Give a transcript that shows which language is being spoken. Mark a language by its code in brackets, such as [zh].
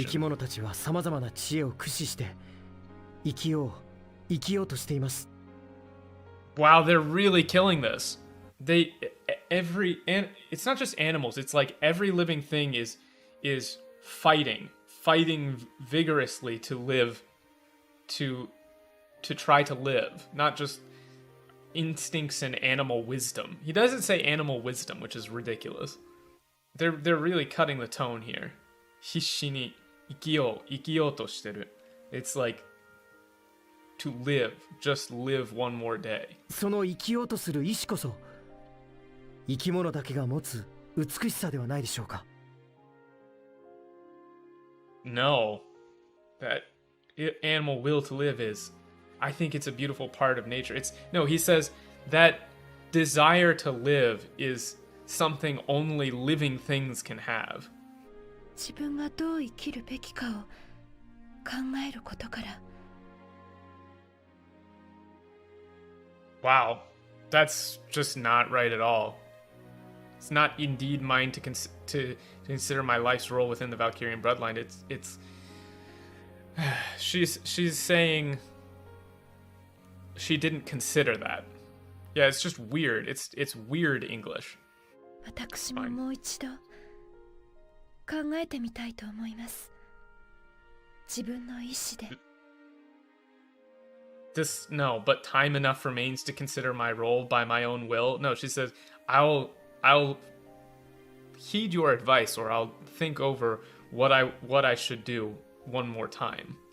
[ja] き物たちは様々な知恵を駆使して生きようとしています。 [en] Wow, they're really killing this. It's not just animals, it's like every living thing is fighting vigorously to live, to try to live, not just instincts and animal wisdom. He doesn't say animal wisdom, which is ridiculous. They're really cutting the tone here. [ja] 必死に生きようとしてる. [en] It's like to live, just live one more day. [ja] その生きようとする意志こそ生き物だけが持つ美しさではないでしょうか。 [en] No, that animal will to live is, I think it's a beautiful part of nature. He says that desire to live is something only living things can have. [ja] 自分がどう生きるべきかを考えることから。 [en] Wow, that's just not right at all. It's not indeed mine to consider my life's role within the Valkyrian bloodline. It's she's saying she didn't consider that. Yeah, it's just weird. It's weird English. [ja] 私ももう一度考えてみたいと思います。自分の意志で。 [en] No, but time enough remains to consider my role by my own will. No, she says, I'll heed your advice, or I'll think over what I should do one more time.